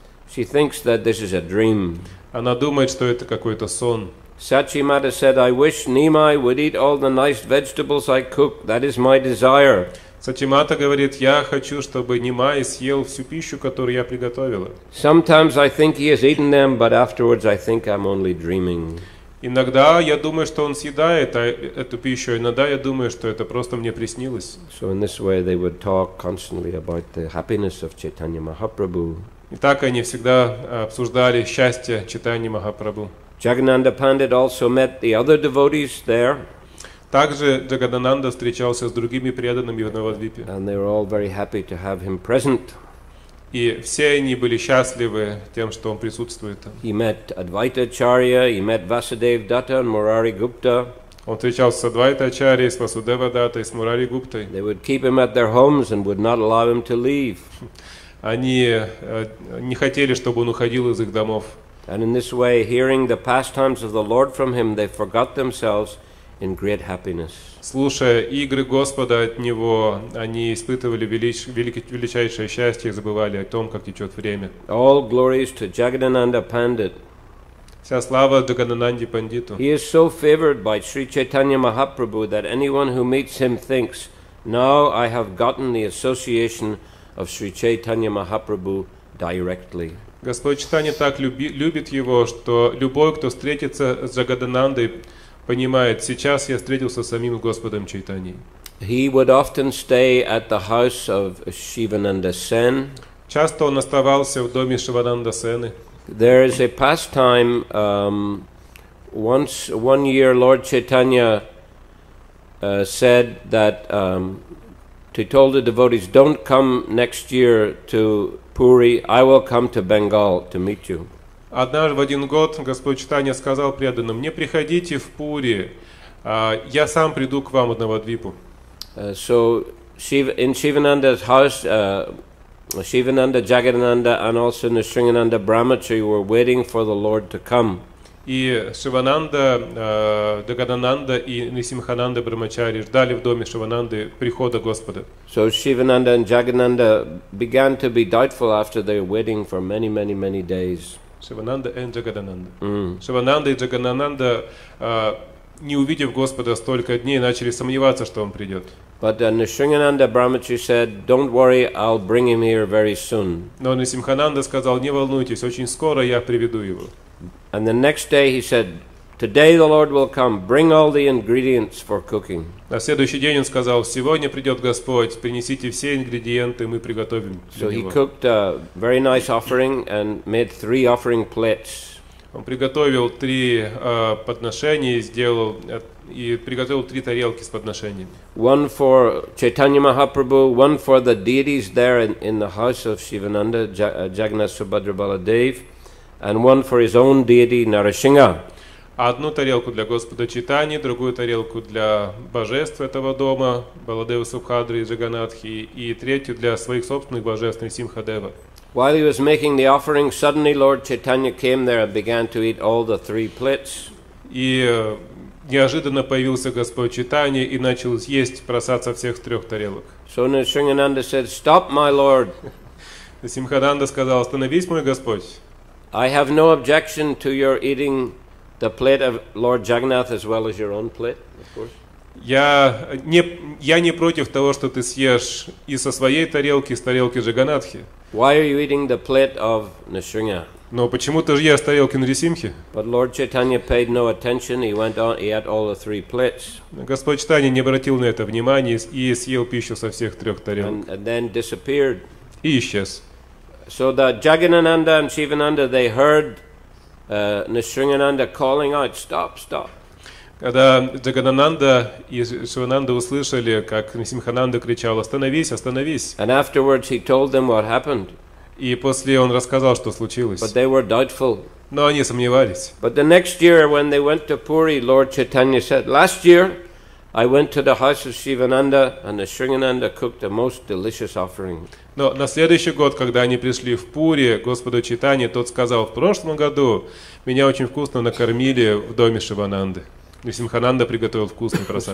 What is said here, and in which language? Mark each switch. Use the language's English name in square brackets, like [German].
[English] She thinks that this is a dream. [Russian] Она думает, что это какой-то сон. [English] Sachimata said, I wish Nimai would eat all the nice vegetables I cook. That is my desire. [Russian] Сатимата говорит: я хочу, чтобы Нимай съел всю пищу, которую я приготовила. [English] Sometimes I think he has eaten them, but afterwards I think I'm only dreaming. [Russian] Иногда я думаю, что он съедает эту пищу, иногда я думаю, что это просто мне приснилось. [English] So in this way they would talk constantly about the happiness of Chaitanya Mahaprabhu. [Russian] И так они всегда обсуждали счастье Чайтаньи Махапрабху. [English] Jagannatha Pandit also met the other devotees there. [Russian] Также Джагадананда встречался с другими преданными в Навадвипе. [English] And they were all very happy to have him present. [Russian] И все они были счастливы тем, что он присутствует там. [English] He met Advaita Acharya, he met Vasudev Datta and Murari Gupta. [Russian] Он встречался с Адвайта Ачарьей, с Васудева Даттой, с Мурари Гуптой. [English] They would keep him at their homes and would not allow him to leave. [Russian] Они не хотели, чтобы он уходил из их домов. [English] And in this way, hearing the pastimes of the Lord from him, they forgot themselves in great happiness. [Russian] Слушая игры Господа от него, они испытывали величайшее счастье и забывали о том, как течет время. [English] All glories to Jagadananda Pandit. [Russian] Вся слава Джагадананде Пандиту. [English] He is so favored by Sri Chaitanya Mahaprabhu that anyone who meets him thinks, now I have gotten the association of Sri Chaitanya Mahaprabhu directly. [Russian] Господь Чайтанья так любит его, что любой, кто встретится с Джагаданандой, понимает: сейчас я встретился с самим Господом Чайтаньей. [English] He would often stay at the house of Shivananda Sen. [Russian] Часто он оставался в доме Шивананда Сены. [English] There is a pastime. One year, Lord Chaitanya said that he told the devotees, "Don't come next year to Puri. I will come to Bengal to meet you." [Russian] Однажды в один год Господь Чайтанья сказал преданным: не приходите в Пури, я сам приду к вам в Навадвипу. [English] So in Shivananda's house, Shivananda, Jagadananda and also Nrsingananda Brahmachari were waiting for the Lord to come. [Russian] И Шивананда, Джагадананда и Нрсимхананда Брахмачари ждали в доме Шивананды прихода Господа. [English] So Shivananda and Jagadananda began to be doubtful after they were waiting for many days. [Russian] Шивананда и Джагадананда. Шивананда и Джагадананда, не увидев Господа столько дней, начали сомневаться, что он придет. [English] But Nrsingananda Brahmachari said, "Don't worry, I'll bring him here very soon." [Russian] Но Нрсимхананда сказал: не волнуйтесь, очень скоро я приведу его. [English] And the next day he said, "Today the Lord will come. Bring all the ingredients for cooking." [Russian] На следующий день он сказал: сегодня придет Господь, принесите все ингредиенты, мы приготовим для [English] So he [Russian] него. [English] cooked a very nice offering and made 3 offering plates. [Russian] Он приготовил 3 подношения и приготовил 3 тарелки с подношениями. [English] One for Chaitanya Mahaprabhu, one for the deities there in the house of Shivananda, Jagannath Subhadra Baladev, and one for his own deity Narasingha. [Russian] Одну тарелку для Господа Чайтаньи, другую тарелку для божеств этого дома, Баладева Субхадры и Джаганатхи, и третью для своих собственных божеств Нрсимхадева. [English] While he was making the offering, suddenly Lord Chaitanya came there and began to eat all the 3 plates. [Russian] И неожиданно появился Господь Чайтанья и начал есть, бросаться всех 3 тарелок. [English] So Nrsingananda said, "Stop, my Lord. [Russian] Нрсимхананда сказал: остановись, мой Господь. [English] I have no objection to your eating the plate of Lord Jagannath as well as your own plate, of course." [Russian] Я не против того, что ты съешь и со своей тарелки, и с тарелки Джаганатхи. [English] Why are you eating the plate of Nrsimha? [Russian] Но почему ты же ешь с тарелки Нрисимхи? [English] But Lord Chaitanya paid no attention. He went on. He ate all the 3 plates. [Russian] Господь Чайтанья не обратил на это внимания и съел пищу со всех 3 тарелок. [English] And then disappeared. [Russian] И исчез. [English] So the Jagadananda and Shivananda, they heard Nrsingananda calling out, "Stop, stop." [Russian] Когда Джагадананда и Шивананда услышали, как Нрсимхананда кричал: остановись, остановись. [English] And afterwards he told them what happened. [Russian] И после он рассказал, что случилось. [English] But they were doubtful. [Russian] Но они сомневались. [English] But the next year, when they went to Puri, Lord Chaitanya said, "Last year, I went to the house of Shivananda, and the Sringananda cooked a most delicious offering." [Russian] Но на следующий год, когда они пришли в Пури, Господу Чайтанье, тот сказал: в прошлом году меня очень вкусно накормили в доме Шивананды. И Симхананда приготовил вкусный просад.